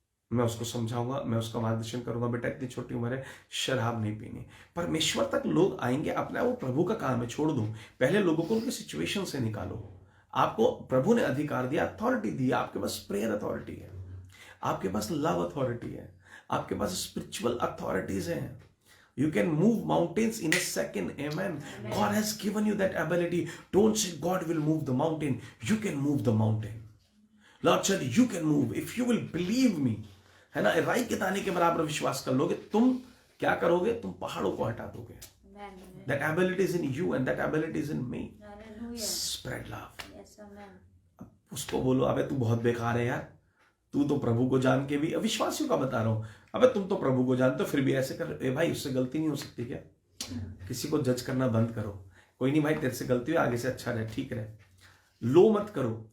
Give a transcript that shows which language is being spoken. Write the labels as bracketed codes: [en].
[hi] मैं उसको समझाऊंगा, मैं उसका मार्गदर्शन करूंगा, बेटा इतनी छोटी उम्र है, शराब नहीं पीनी। परमेश्वर तक लोग आएंगे, अपना वो प्रभु का काम है, छोड़ दो। पहले लोगों को उनके सिचुएशन से निकालो। आपको प्रभु ने अधिकार दिया, अथॉरिटी दी, आपके पास प्रेयर अथॉरिटी है, आपके पास लव अथॉरिटी है, आपके पास स्पिरिचुअल अथॉरिटीज हैं। [en] You can move mountains in a second. Amen. God has given you that ability. Don't say God will move the mountain. You can move the mountain. Lord said you can move if you will believe me. [hi] है ना, राई के दाने के बराबर विश्वास कर लोगे, तुम क्या करोगे? तुम पहाड़ों को हटा दोगे। [en] That ability is in you and that ability is in me. Spread love. [hi] उसको बोलो, अबे तू बहुत बेकार है यार, तू तो प्रभु को जान के भी, अविश्वासियों का बता रहा हूं, अबे तुम तो प्रभु को जानते हो फिर भी ऐसे कर। ए भाई, उससे गलती नहीं हो सकती क्या? किसी को जज करना बंद करो। कोई नहीं भाई, तेरे से गलती हुई, आगे से अच्छा रहे, ठीक रहे, लो मत करो।